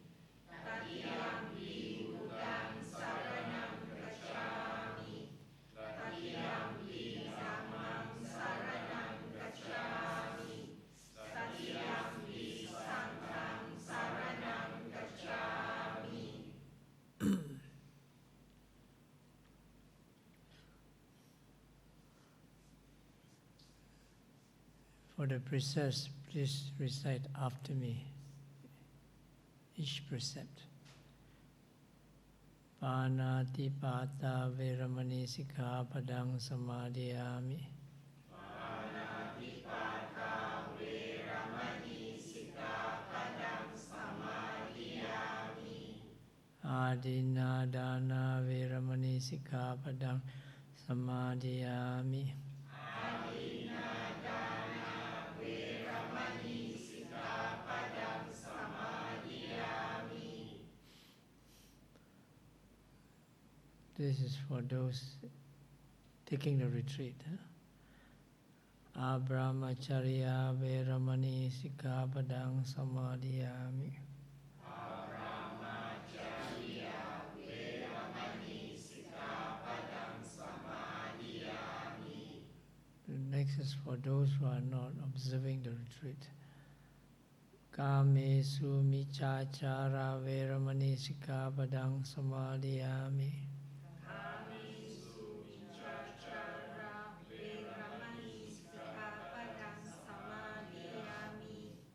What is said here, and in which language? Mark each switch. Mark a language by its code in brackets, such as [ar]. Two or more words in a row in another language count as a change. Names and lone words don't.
[pi] Tatiyampi buddhang saranang gacchami. Tatiyampi dhammang saranang gacchami. Tatiyampi sanghang saranang gacchami. [en] For the precepts, please recite after me. Each precept. [pi] Panatipata veramani sikkhapadang samadhiyami. Panatipata veramani sikkhapadang samadhiyami. Adinadana veramani sikkhapadang samadhiyami. Adinadana veramani sikkhapadang samadhiyami. [en] This is for those taking the retreat. [pi] Abrahmacharya veramani sikkhapadang samadhiyami. Brahmacharya veramani sikkhapadang samadhiyami. [en] The next is for those who are not observing the retreat. [pi] Kamesu michachara veramani sikkhapadang samadhiyami. Kamisu vichachara veramani sikkhapadang samadhiyami.